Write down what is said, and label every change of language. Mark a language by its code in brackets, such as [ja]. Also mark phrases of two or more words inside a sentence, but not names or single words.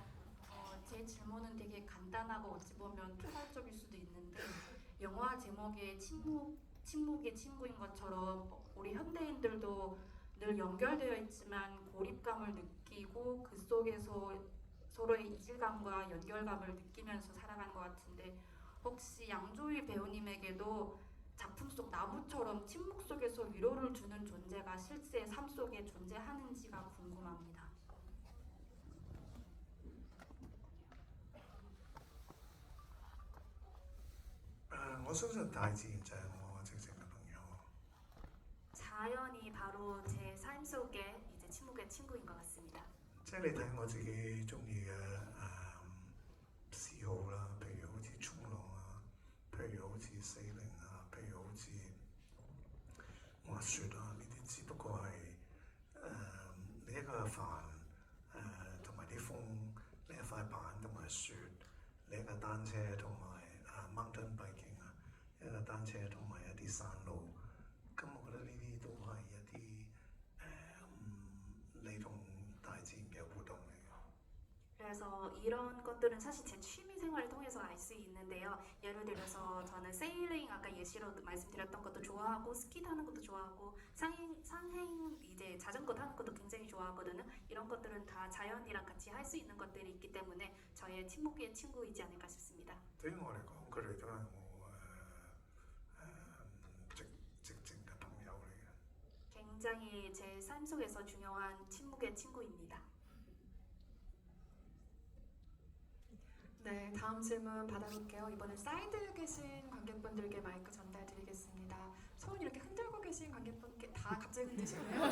[ko] 제 질문은 되게 간단하고 어찌 보면 초발적일 수도 있는데 영화 제목에 침묵의 친구인 것처럼 우리 현대인들도 늘 연결되어 있지만 고립감을 느끼고 그 속에서 서로의 이질감과 연결감을 느끼면서 살아가는 것 같은데 혹시 양조희 배우님에게도 작품 속 나무처럼 침묵 속에서 위로를 주는 존재가 실제 삶 속에 존재하는지가 궁금합니다. [yue] 我相信大自然就係我正正嘅朋友。 [ko] 자연이 바로 제 삶 속에 이제 침묵의 친구인 것 같습니다. [yue] 即係你睇我自己中意嘅嗜好啦，譬如好似衝浪啊，譬如好似 sailing啊，譬如好似滑雪啊，呢啲只不過係你一個帆同埋啲風，你一塊板同埋雪，你一架單車同埋 [en] mountain biking [yue] 啊，一架單車同埋一啲山路，咁我覺得呢啲都係一啲你同大自然嘅互動嚟嘅。 [ko] 그래서 이런 것들은 사실 제 취미 생활을 통해서 알 수 있는데요. 예를 들어서 저는 세일링 아까 예시로 말씀드렸던 것도 좋아하고 스키 타는 것도 좋아하고 산행 이제 자전거 타는 것도 굉장히 좋아하거든요. 이런 것들은 다 자연이랑 같이 할 수 있는 것들이 있기 때문에 저의 침묵의 친구이지 않을까 싶습니다. [yue] 對於我嚟講，佢哋都係我直情嘅朋友嚟嘅。 [ko] 굉장히 제 삶 속에서 중요한 침묵의 친구입니다. 네, 다음 질문 받아볼게요. 이번엔 사이드에 계신 관객분들께 마이크 전달드리겠습니다. 손 이렇게 흔들고 계신 관객분께 다 갑자기 흔드시네요.